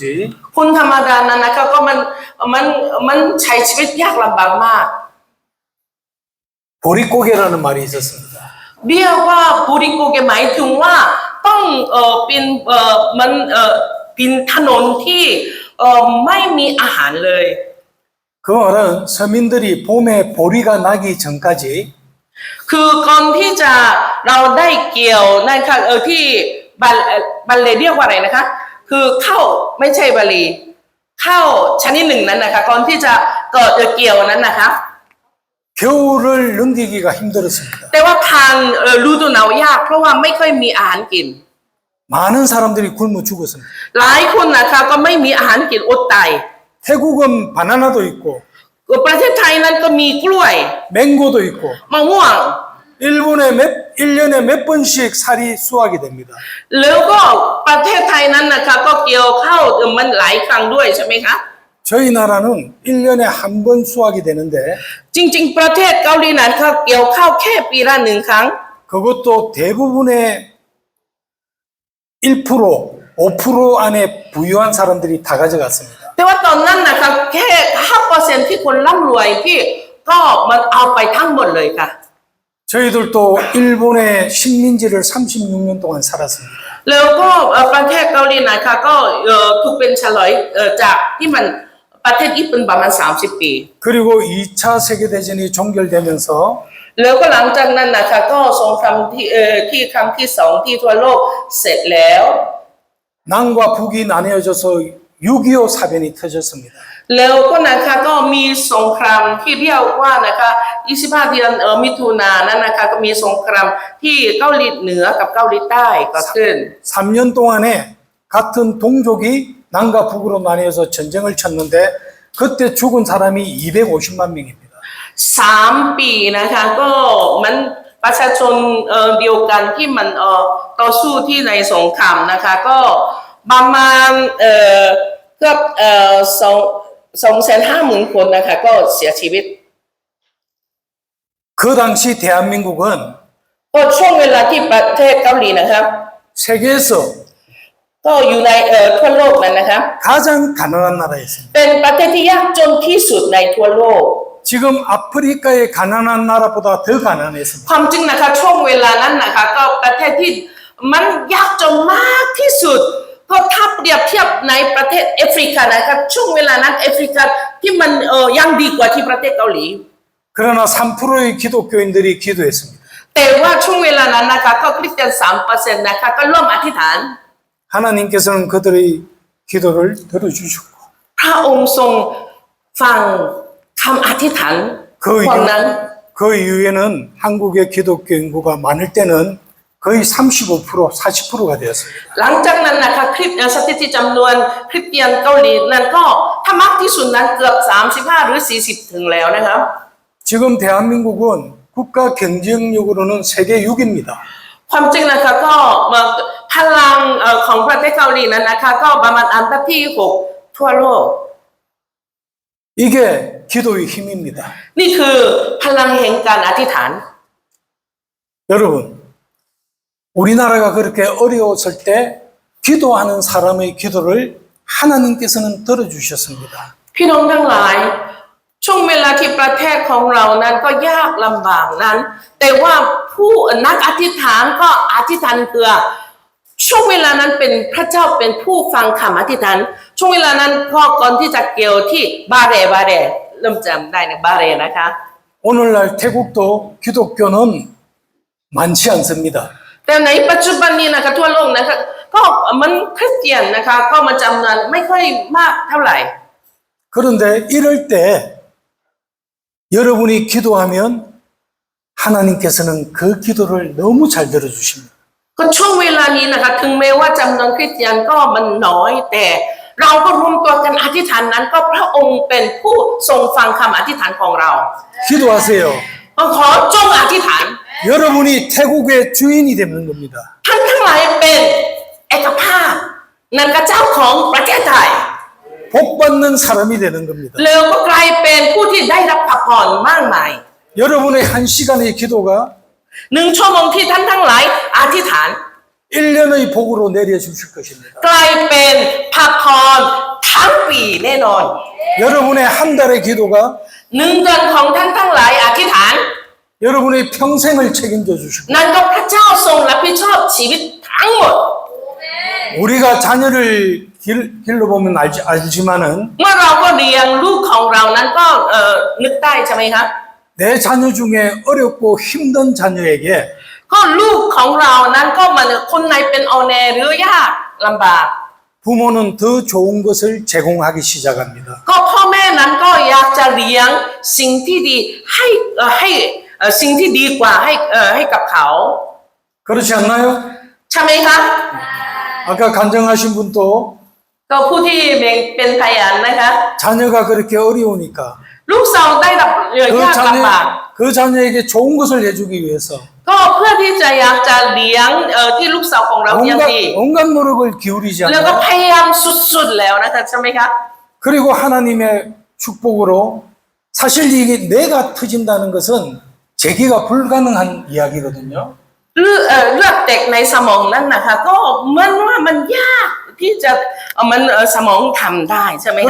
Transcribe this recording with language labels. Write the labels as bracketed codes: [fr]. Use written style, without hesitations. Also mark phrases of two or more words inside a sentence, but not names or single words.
[th] คนธรรมดานั้นนะคะก็มันใช้ชีวิตยากลำบากมาก [ko] 보릿고개라는 말이 있었습니다. [th] เรียกว่าบุริโกเกหมายถึงว่าต้องเป็นถนนที่ไม่มีอาหารเลย [ko] 그 말은 서민들이 봄에 보리가 나기 전까지 [th] คือก่อนที่จะเราได้เกี่ยวนะคะที่บัลเลเรียกว่าอะไรนะคะคือข้าวไม่ใช่บาลีข้าวชนิดหนึ่งนั้นนะคะก่อนที่จะเกิดเกี่ยวนั้นนะคะ [ko] 겨울을 넘기기가 힘들었습니다. [th] แต่ว่าทางฤดูหนาวยากเพราะว่าไม่ค่อยมีอาหารกิน [ko] 많은 사람들이 굶어 죽었습니다. [th] หลายคนนะคะก็ไม่มีอาหารกินอดตาย [ko] 태국은 바나나도 있고 [th] ประเทศไทยนั้นก็มีกล้วย [ko] 맹고도 있고 [th] มะม่วง [ko] 일본에 1년에 몇 번씩 살이 수확이 됩니다. [th] แล้วก็ประเทศไทยนั้นนะคะก็เกี่ยวข้าวมันหลายครั้งด้วยใช่ไหมคะ [ko] 저희 나라는 1년에 한 번 수확이 되는데 [th] จริงๆประเทศเกาหลีนั้นเขาเกี่ยวข้าวแค่ปีละ1 ครั้ง [ko] 그것도 대부분의 1%, 5% 안에 부유한 사람들이 다 가져갔습니다. [th] แต่ว่าตอนนั้นนะคะแค่ 5% ที่คนร่ำรวยที่ก็มันเอาไปทั้งหมดเลยค่ะ [ko] 저희들도 일본의 식민지를 36년 동안 살았습니다. [th] แล้วก็ประเทศเกาหลีนะคะก็ถูกเป็นเฉลยจากที่มันประเทศญี่ปุ่นประมาณ30 ปี [ko] 그리고 2차 세계대전이 종결되면서 [th] แล้วก็หลังจากนั้นนะคะก็สงครามที่ครั้งที่2ที่ทั่วโลกเสร็จแล้ว [ko] 남과 북이 나뉘어져서 6.25 사변이 터졌습니다. [th] แล้วก็นะคะก็มีสงครามที่เรียกว่านะคะ25 เดือนมิถุนายนนั้นนะคะก็มีสงครามที่เกาหลีเหนือกับเกาหลีใต้เกิดขึ้น [ko] 3년 동안에 같은 동족이 남과 북으로 나뉘어서 전쟁을 쳤는데 그때 죽은 사람이 250만 명입니다. [th] 3 ปีนะคะก็มันประชาชนเดียวกันที่มันต่อสู้ที่ในสงครามนะคะก็ประมาณเกือบ250,000 คนนะคะก็เสียชีวิต [ko] 그 당시 대한민국은 [th] ก็ช่วงเวลาที่ประเทศเกาหลีนะครับ [ko] 세계에서 [th] ก็อยู่ในทั่วโลกนั้นนะคะ [ko] 가장 가난한 나라였습니다. [th] เป็นประเทศที่ยากจนที่สุดในทั่วโลก [ko] 지금 아프리카의 가난한 나라보다 더 가난했습니다. [th] ความจริงนะคะช่วงเวลานั้นนะคะก็ประเทศที่มันยากจนมากที่สุดเพราะถ้าเปรียบเทียบในประเทศแอฟริกานะคะช่วงเวลานั้นแอฟริกาที่มันยังดีกว่าที่ประเทศเกาหลี [ko] 그러나 3%의 기독교인들이 기도했습니다. [th] แต่ว่าช่วงเวลานั้นนะคะก็คริสเตียน 3% นะคะก็ร่วมอธิษฐาน [ko] 하나님께서는 그들의 기도를 들어주셨고 [th] พระองค์ทรงฟังคำอธิษฐานคนนั้น [ko] 그 이후에는 한국의 기독교 인구가 많을 때는 거의 35%, 40%가 되었습니다. [th] หลังจากนั้นนะคะสถิติจำนวนคริสเตียนเกาหลีนั้นก็ถ้ามากที่สุดนั้นเกือบ35หรือ40ถึงแล้วนะครับ [ko] 지금 대한민국은 국가 경쟁력으로는 세계 6입니다. [th] ความจริงนะคะก็พลังของประเทศเกาหลีนั้นนะคะก็ประมาณอันดับที่6ทั่วโลก [ko] 이게 기도의 힘입니다. [th] นี่คือพลังแห่งการอธิษฐาน [ko] 여러분, 우리나라가 그렇게 어려웠을 때 기도하는 사람의 기도를 하나님께서는 들어주셨습니다. [th] พี่น้องทั้งหลายช่วงเวลาที่ประเทศของเรานั้นก็ยากลำบากนั้น แต่ว่าผู้นักอธิษฐานก็อธิษฐานเพื่อช่วงเวลานั้นเป็นพระเจ้าเป็นผู้ฟังคำอธิษฐานช่วงเวลานั้นก็ก่อนที่จะเกี่ยวที่บาเรเริ่มจำได้นะบาเรนะคะ [ko] 오늘날 태국도 기독교는 많지 않습니다. [th] แต่ในปัจจุบันนี้นะคะทั่วโลกนะคะก็มันคริสเตียนนะคะก็มันจำนวนไม่ค่อยมากเท่าไหร่ [ko] 그런데 이럴 때 여러분이 기도하면 하나님께서는 그 기도를 너무 잘 들어주십니다. [th] ก็ช่วงเวลานี้นะคะถึงแม้ว่าจำนวนคริสเตียนก็มันน้อยแต่เราก็รวมตัวกันอธิษฐานนั้นก็พระองค์เป็นผู้ทรงฟังคำอธิษฐานของเรา [ko] 기도하세요. [th] ก็ขอจงอธิษฐาน [ko] 여러분이 태국의 주인이 되는 겁니다. [th] ท่านทั้งหลายเป็นเอกภาพนั่นก็เจ้าของประเทศไทย [ko] 복받는 사람이 되는 겁니다. [th] แล้วก็กลายเป็นผู้ที่ได้รับพระพรมากมาย [ko] 여러분의 한 시간의 기도가 [th] 1 ชั่วโมงที่ท่านทั้งหลายอธิษฐาน [ko] 1년의 복으로 내려주실 것입니다. [th] กลายเป็นพระพรทั้งปีแน่นอน [ko] 여러분의 한 달의 기도가 [th] 1 เดือนของท่านทั้งหลายอธิษฐาน [ko] 여러분의 평생을 책임져 주시고 [th] นั่นก็พระเจ้าทรงรับผิดชอบชีวิตทั้งหมด [ko] 우리가 자녀를 길러보면 알지만은 [th] เมื่อเราก็เลี้ยงลูกของเรานั้นก็นึกได้ใช่ไหมคะ [ko] 내 자녀 중에 어렵고 힘든 자녀에게 [th] ก็ลูกของเรานั้นก็มันคนไหนเป็นออแนหรือยากลำบาก [ko] 부모는 더 좋은 것을 제공하기 시작합니다. [th] ก็พ่อแม่นั้นก็อยากจะเลี้ยงสิ่งที่ดีให้สิ่งที่ดีกว่าให้กับเขา [ko] 그렇지 않나요? [th] ใช่ไหมคะ [ko] 아까 간증하신 분도 [th] ก็ผู้ที่เป็นพยานนะคะ [ko] 자녀가 그렇게 어려우니까 [th] ลูกสาวได้รับยากลำบาก [ko] 그 자녀에게 좋은 것을 해주기 위해서 [th] ก็เพื่อที่จะอยากจะเลี้ยงที่ลูกสาวของเราอย่างดี [ko] 온갖 노력을 기울이지 [th] แล้วก็ [ko] 않나요? [th] พยายามสุดๆแล้วนะคะใช่ไหมคะ [ko] 그리고 하나님의 축복으로 사실 이게 뇌가 터진다는 것은 재기가 불가능한 이야기거든요. [th] เลือดเด็กในสมองนั่นนะคะก็มันว่ามันยากที่จะมันสมองทำได้ใช่ไหมคะ